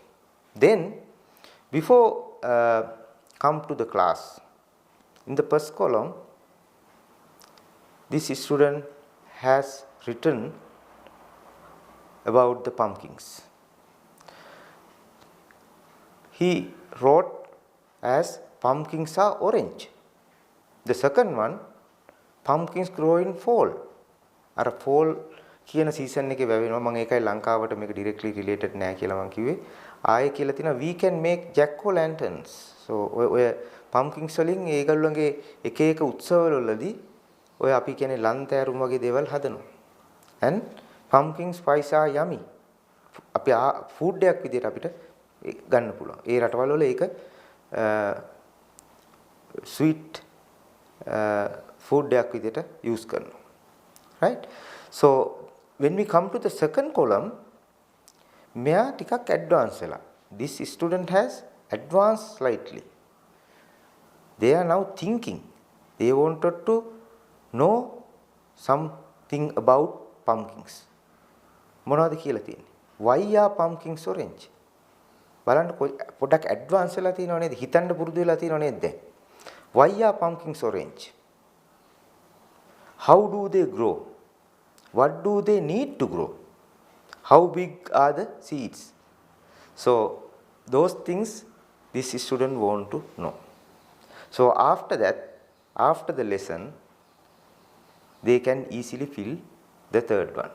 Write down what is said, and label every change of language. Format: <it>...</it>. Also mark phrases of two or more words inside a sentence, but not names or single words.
<en>Then, before come to the class, in the first column, this student has written about the pumpkins. He wrote as pumpkins are orange. The second one, pumpkins grow in fall.</en> <si>අර fall කියන season එකේ වැවෙනවා. මම ඒකයි ලංකාවට මේක directly related නෑ කියලා මම කිව්වේ. ආයේ කියලා තියෙනවා</si> <en>we can make jack o' lanterns.</en> <si>So ඔය pumpkins වලින් ඒගොල්ලන්ගේ එක එක උත්සවවලදී ඔය අපි කියන්නේ ලන්තෑරුම් වගේ දේවල් හදනවා.</si> <en>And pumpkin spice are yummy.</en> <si>අපි food එකක් විදිහට අපිට ගන්න පුළුවන්. ඒ රටවල් වල ඒක</si> <en>sweet food</en> <si>එකක් විදිහට use කරනවා.</si> <en>Right? So when we come to the second column,</en> <si>මෙයා ටිකක් advance වෙලා.</si> <en>This student has advanced slightly. They are now thinking. They wanted to know something about pumpkins.</en> <si>මොනවද කියලා තියෙන්නේ?</si> <en>Why are pumpkins orange? බලන්න පොඩක් advance වෙලා තියෙනව නේද? හිතන්න පුරුදු වෙලා තියෙනව නේද දැන්? Why are pumpkins orange? How do they grow? What do they need to grow? How big are the seeds? So those things this student want to know. So after that, after the lesson, they can easily fill the third one.</en>